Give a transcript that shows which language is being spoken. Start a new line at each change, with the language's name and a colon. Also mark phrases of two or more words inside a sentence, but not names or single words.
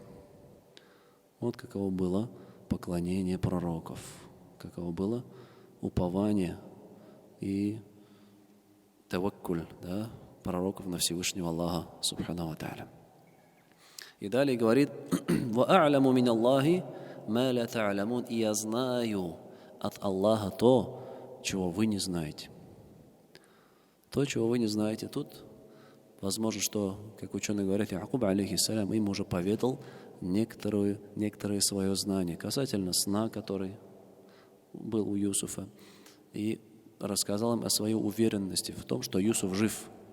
Russian: Вот каково было поклонение пророков, каково было упование и таваккуль, да, пророков на Всевышнего
Arabic: الله سبحانه وتعالى.
Russian: И далее говорит:
Arabic: «وأعلم من الله ما لا تعلمون».
Russian: И я знаю от Аллаха то, чего вы не знаете. То, чего вы не знаете. Тут возможно, что, как ученые говорят, Якуб, алейхиссалям, им уже поведал некоторое свое знание касательно сна, который был у Юсуфа, и рассказал им о своей уверенности в том, что Юсуф жив.